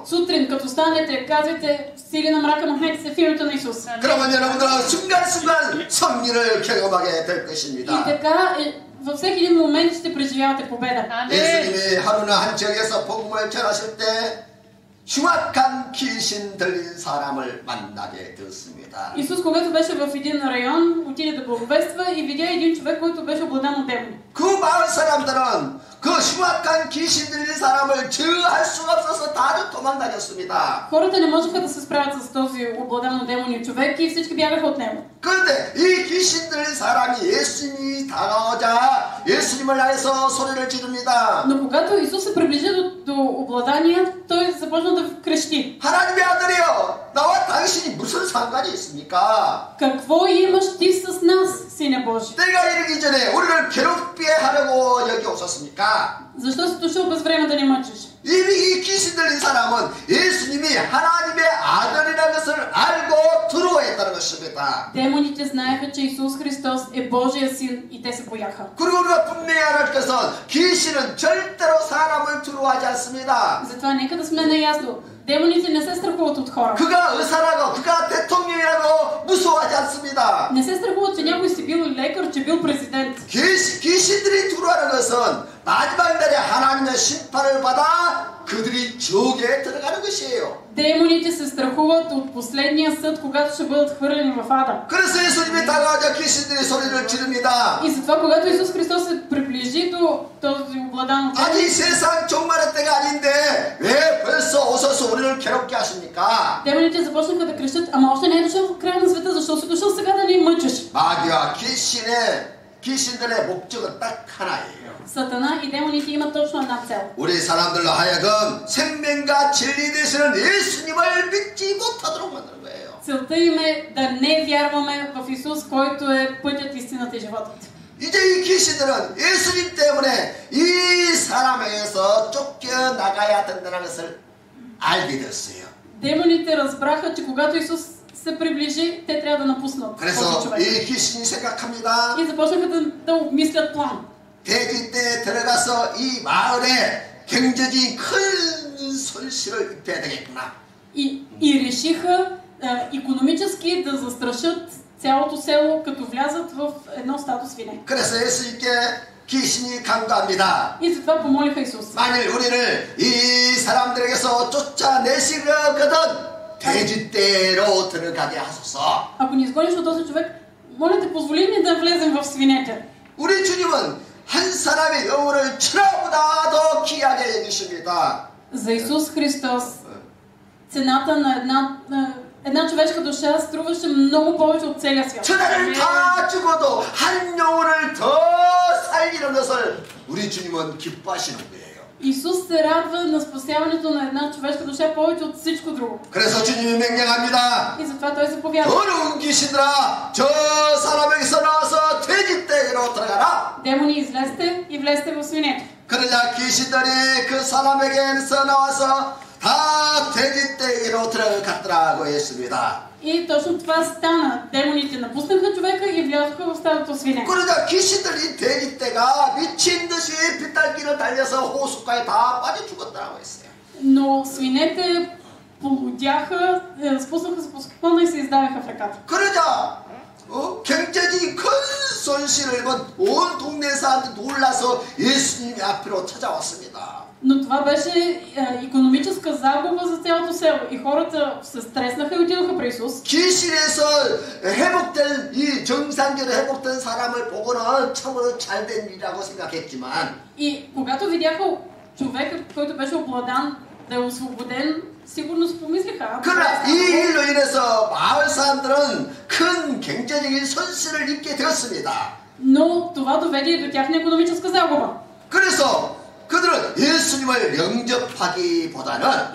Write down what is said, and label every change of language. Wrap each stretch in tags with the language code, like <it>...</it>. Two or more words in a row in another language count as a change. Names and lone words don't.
<bg>Сутрин, като станете, казвайте сили на мрака, махнете се в името на Исус.</bg> <ko>그러면 여러분들은 순간순간 승리를 경험하게 될 И 것입니다.</ko> <bg>така, във всеки един момент ще преживявате победа.</bg> <ko>예수님이 하루는 한 지역에서 복음을 전하실 때 흉악한 귀신 들린 사람을 만나게 되었습니다.</ko> <bg>Исус, когато беше в един район, отиде да благовества и видя един човек, който беше обладан от демони.</bg> <ko>그 마을 사람들은 그 흉악한 귀신 들린 사람을 저할 수가 없어서 다들 도망다녔습니다.</ko> <bg>Хората не можеха да се справят с този обладан от демони човек и всички бягаха от него.</bg> <ko>그런데 이 귀신 들린 사람이 예수님이 다가오자 예수님을 향해서 소리를 지릅니다.</ko> <bg>Но когато Исус се приближи до обладания, той започна да крещи.</bg> <ko>하나님의 아들이여, 나와 당신이 무슨 상관이 있습니까?</ko> <bg>Какво имаш ти с нас, Сине Божи?</bg> <ko>내가 이르기 전에 우리를 괴롭게 하려고 여기 오셨습니까?</ko> <bg>Защо си дошъл без време да ни мъчиш?</bg> <ko>이미 이 귀신 들린 사람은 예수님이 하나님의 아들이라는 것을 알고 두려워했다는 것입니다.</ko> <bg>Демоните знаеха, че Исус Христос е Божия син и те се бояха.</bg> <ko>그리고 우리가 분명히 알을 것은 귀신은 절대로 사람을 두려워하지 않습니다.</ko> <bg>Затова нека да сме наясно. Демоните не се страхуват от хора.</bg> <ko>그가 의사라고 그가 대통령이라고 무서워하지 않습니다.</ko> <bg>Не се страхуват, че някой си бил лекар, че бил президент.</bg> <ko>귀신들이 두려워하는 것은 마지막 날에 하나님의 심판을 받아 그들이 지옥에 들어가는 것이에요.</ko> <bg>Демоните се страхуват от последния съд, когато ще бъдат хвърлени в ада.</bg> <ko>그래서 예수님이 다가오자 귀신들이 소리를 지릅니다.</ko> <bg>И затова, когато Исус Христос се приближи до този обладан от демони,</bg> <ko>아직 세상 종말의 때가 아닌데 왜 벌써 오셔서 우리를 괴롭게 하십니까?</ko> <bg>демоните започнаха да крещат: ама още не е дошъл в края на света, защо си дошъл сега да ни мъчиш?</bg> <ko>마귀와 귀신들의 목적은 딱 하나예요.</ko> <bg>Сатана и демоните имат точно една цел.</bg> <ko>우리 사람들로 하여금 생명과 진리 되시는 예수님을 믿지 못하도록 만드는 거예요.</ko> <bg>Целта им е да не вярваме в Исус, който е пътят, истината и животът.</bg> <ko>이제 이 귀신들은 예수님 때문에 이 사람에게서 쫓겨나가야 된다는 것을 알게 됐어요.</ko> <bg>Демоните разбраха, че когато Исус се приближи, те трябва да напуснат този 그래서 човек.</bg> <ko>이 귀신이 생각합니다.</ko> <bg>И започнаха да обмислят план.</bg> <ko>돼지 때 들어가서 이 마을에 경제적인 큰 손실을 입혀야 되겠구나.</ko> <bg>И решиха икономически да застрашат цялото село, като влязат в едно стадо свине.</bg> <ko>그래서 예수님께 귀신이 강도합니다.</ko> <bg>И затова помолиха Исус.</bg> <ko>만일 우리를 이 사람들에게서 쫓아내시려거든 돼지떼로 들어가게 하소서.</ko> <bg>Ако ни изгониш от този човек, моля те, позволи ни да влезем в свинете.</bg> <ko>우리 주님은 한 사람의 영혼을 천하보다 더 귀하게 여기십니다.</ko> <bg>За Исус Христос цената на една човешка душа струваше много повече от целия свят.</bg> <ko>천하를 다 죽어도 한 영혼을 더 살리는 것을 우리 주님은 기뻐하시는 거예요.</ko> <bg>Исус се радва на спасяването на една човешка душа повече от всичко друго.</bg> <ko>그래서 주님이 명령합니다.</ko> <bg>И затова той заповяда:</bg> <ko>더러운 귀신들아, 저 사람에게서 나와서 돼지떼기로 들어가라.</ko> <bg>демони, излезте и влезте в свинете.</bg> <ko>그러자 귀신들이 그 사람에게서 나와서 다 돼지떼기로 들어갔더라고 했습니다.</ko> <bg>И точно това стана. Демоните напуснаха човека и влязоха в стадото свине.</bg> <ko>그러자 귀신들이 돼지떼가 미친 듯이 빗달기를 달려서 호숫가에 다 빠져 죽었더라고 했어요.</ko> <bg>Но свинете полудяха, спуснаха се по склона и се издаваха в реката.</bg> <ko>그러자 경제적인 큰 손실을 입은 온 동네 사람들이 놀라서 예수님 앞으로 찾아왔습니다.</ko> <bg>Но това беше икономическа загуба за цялото село и хората се стреснаха и отидоха при Исус.</bg> <ko>귀신에서 회복된 이 정상적으로 회복된 사람을 보고는 참으로 잘된 일이라고 생각했지만</ko> <bg>И когато видяха човека, който беше обладан, да е освободен, сигурно си помислиха.</bg> <ko>그러나 이 일로 인해서 마을 사람들은 큰 경제적인 손실을 입게 되었습니다.</ko> <bg>Но това доведе до тяхна икономическа загуба.</bg> <ko>그래서 그들은 예수님을 영접하기보다는</ko>